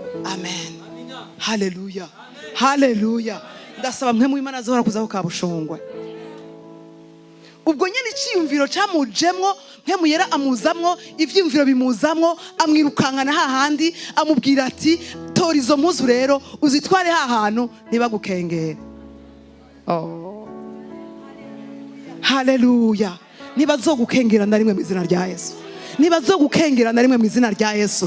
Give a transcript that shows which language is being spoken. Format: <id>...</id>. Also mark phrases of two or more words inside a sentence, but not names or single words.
<rn>amen. Haleluya, haleluya. Ndasaba Mpwemu Yera azohora kuzaho kabushungwe. Ubwo nyine icyiyumviro cyamujemwo, Mpwemu Yera amuzamwo, ivyiyumviro bimuzamwo, amwirukankana hahandi, amubwira ati tora izo muzu rero uzitware hahantu ntibagukengere. Oh, haleluya. Ntibazogukengera na rimwe mu izina rya Yesu. Ntibazogukengera na rimwe mu izina rya Yesu.</rn>